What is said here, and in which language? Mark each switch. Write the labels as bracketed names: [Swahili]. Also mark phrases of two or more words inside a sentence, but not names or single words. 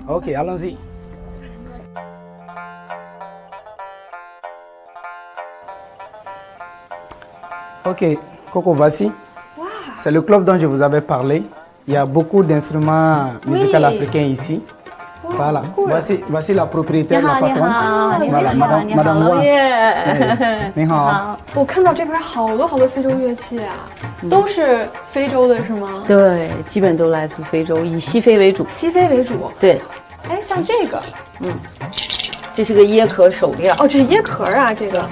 [French] Ok, allons-y. Ok, Coco, voici. C'est le club dont je vous avais parlé. Il y a beaucoup d'instruments musicaux africains ici. Voilà, voici la propriétaire, la patronne. Voilà, Madame Wang. [Chinese] 你好。我看到这边好多非洲乐器啊，都是非洲的是吗？对，基本都来自非洲，以西非为主。西非为主。对，哎，像这个，这是个椰壳手链，哦，这是椰壳啊，这个。